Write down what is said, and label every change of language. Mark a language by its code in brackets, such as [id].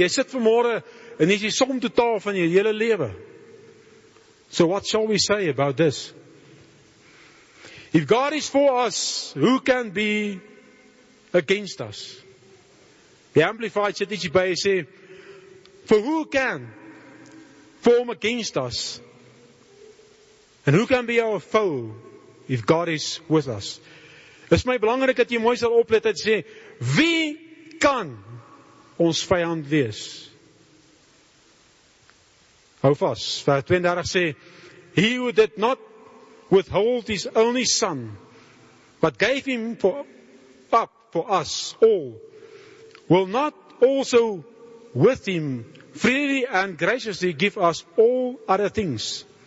[af] Jy sit vanmôre en jy is die som totaal van jou hele lewe. [en] So what shall we say about this? If God is for us, who can be against us? [af] The Amplified sit ietsie by en sê, [en] for who can form against us? And who can be our foe if God is with us? [af] Dit is my belangrik dat jy mooi sal oplet en sê, wie kan ons vyand wees? Hou vas, vers 32 sê, [en] he who did not withhold his only Son, but gave him up for us all, will not also with him freely and graciously give us all other things?